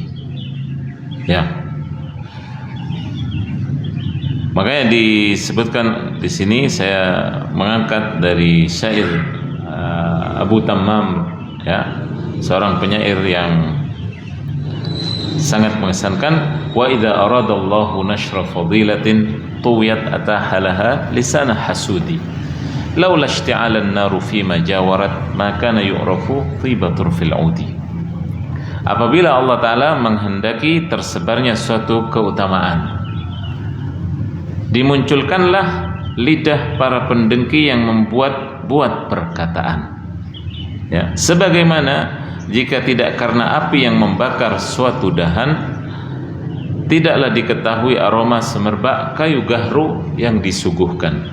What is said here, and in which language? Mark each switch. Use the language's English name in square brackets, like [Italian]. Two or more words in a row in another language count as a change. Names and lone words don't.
[Indonesian] Ya. Makanya disebutkan di sini, saya mengangkat dari syair Abu Tammam, ya, seorang penyair yang sangat mengesankan. [Arabic] وإذا أراد الله نشر فضيلة طويت أتاح لها لسان حسود لولا اشتعال النار فيما جاورت ما كان يعرف طيب في العود. [Indonesian] Apabila [Arabic] Allah Ta'ala [Indonesian] menghendaki tersebarnya suatu keutamaan, dimunculkanlah lidah para pendengki yang membuat-buat perkataan. Ya, sebagaimana jika tidak karena api yang membakar suatu dahan, tidaklah diketahui aroma semerbak kayu gahru yang disuguhkan.